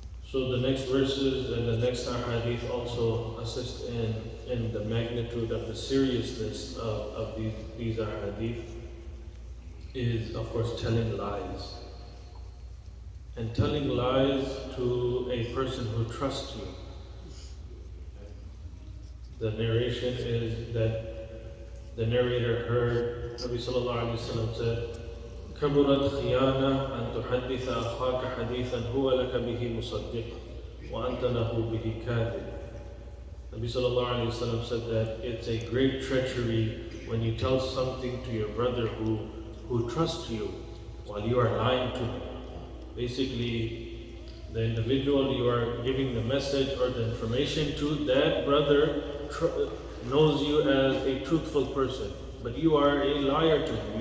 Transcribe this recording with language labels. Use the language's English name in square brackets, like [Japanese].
[English] So the next verses and the next ahadith also assist in the magnitude of the seriousness of these ahadith is, of course, telling lies. And telling lies to a person who trusts you. The narration is that the narrator heard Nabi sallallahu alayhi wa sallam said, [Arabic] كبرت خيانة أن تحدث أخاك حديثا هو لك به مصدق وأنت له به كاذب. [English] Nabi sallallahu alayhi wa sallam said that it's a great treachery when you tell something to your brother who trusts you while you are lying to him. Basically, the individual you are giving the message or the information to, that brother knows you as a truthful person, but you are a liar to him.